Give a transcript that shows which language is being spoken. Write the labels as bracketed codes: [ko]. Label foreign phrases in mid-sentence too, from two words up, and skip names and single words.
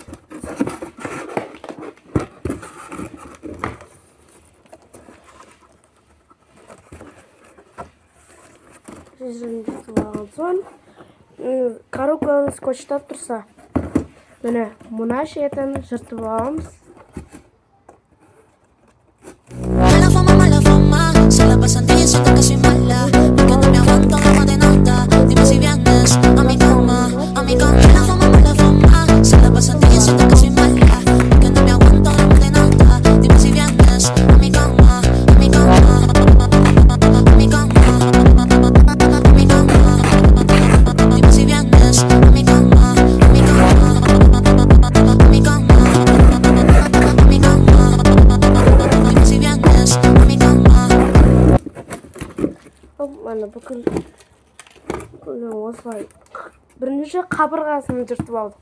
[kk] Son коробканы скотчтап тұрса, міне мына шетін жыртып аламыз. [es] Mala fama, se la pasan diciendo que soy mala, porque no me aguanto como de nota. Dime si vienes a mi cama, a mi cama. Mala fama, se la pasan diciendo que soy mala, porque no me aguanto como de nota. Dime si vienes a mi cama, a mi cama, a mi cama, a mi cama. Dime si vienes a mi cama, a mi cama, a mi cama, a mi cama. Dime si vienes a mi cama. [kk] Mana бүкіл осылай бірінші қабырғасын жыртып алдық.